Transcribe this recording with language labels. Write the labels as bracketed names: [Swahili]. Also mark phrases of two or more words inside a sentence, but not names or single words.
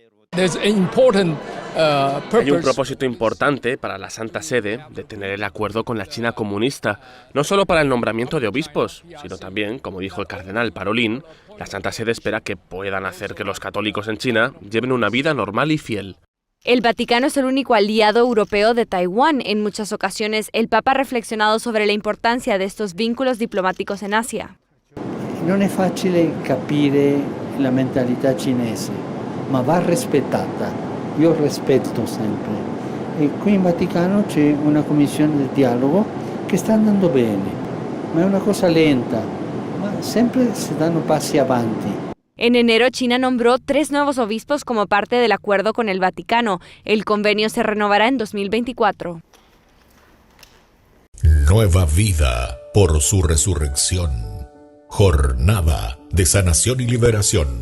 [Spanish] Hay un propósito importante para la Santa Sede de tener el acuerdo con la China comunista, no solo para el nombramiento de obispos, sino también, como dijo el cardenal Parolin, la Santa Sede espera que puedan hacer que los católicos en China lleven una vida normal y fiel. El Vaticano es el único aliado europeo de Taiwán. En muchas ocasiones, el Papa ha reflexionado sobre la importancia de estos vínculos diplomáticos en Asia. [Italian] Non è facile capire la mentalità cinese, ma va rispettata. Io rispetto sempre. E qui in Vaticano c'è una commissione di dialogo che sta andando bene, ma è una cosa lenta, ma sempre si danno passi avanti. [Spanish] En enero, China nombró 3 nuevos obispos como parte del acuerdo con el Vaticano. El convenio se renovará en 2024. Nueva vida por su resurrección. Jornada de sanación y liberación.